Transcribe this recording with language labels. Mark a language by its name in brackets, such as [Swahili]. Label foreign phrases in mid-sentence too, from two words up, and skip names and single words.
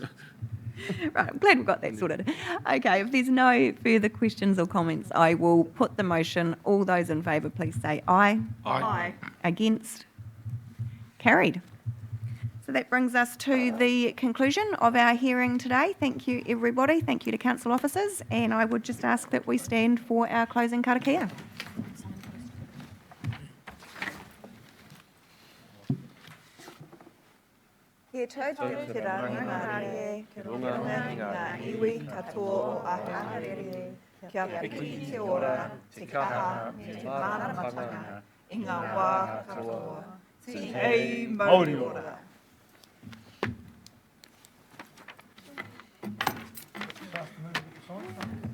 [English] Right, I'm glad we've got that sorted. Okay, if there's no further questions or comments, I will put the motion. All those in favour, please say aye. Aye. Against? Carried. So that brings us to the conclusion of our hearing today. Thank you, everybody. Thank you to council officers. And I would just ask that we stand for our closing karakia. [Māori] He tō te rangi Mārie, ki runga ngā iwi katoa o Aharere, kia piki te ora, te kaha, me te māramatanga, i ngā wā katoa, te hei mauri ora. [English] Move it to sign.